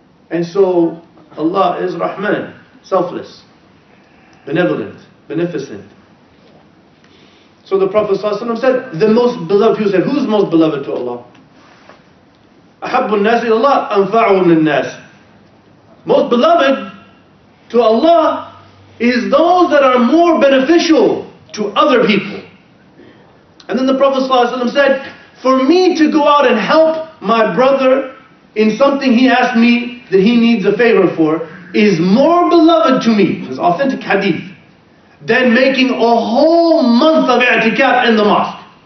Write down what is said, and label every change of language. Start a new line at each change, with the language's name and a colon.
English: And so Allah is Rahman, selfless, benevolent, beneficent. So the Prophet ﷺ said, the most beloved, people said, who's most beloved to Allah?
Arabic: أحب الناس إلى الله أنفعهم للناس.
English: Most beloved to Allah is those that are more beneficial to other people. And then the Prophet ﷺ said, for me to go out and help my brother in something he asked me that he needs a favor for is more beloved to me, this authentic hadith, than making a whole month of i'tikaf in the mosque.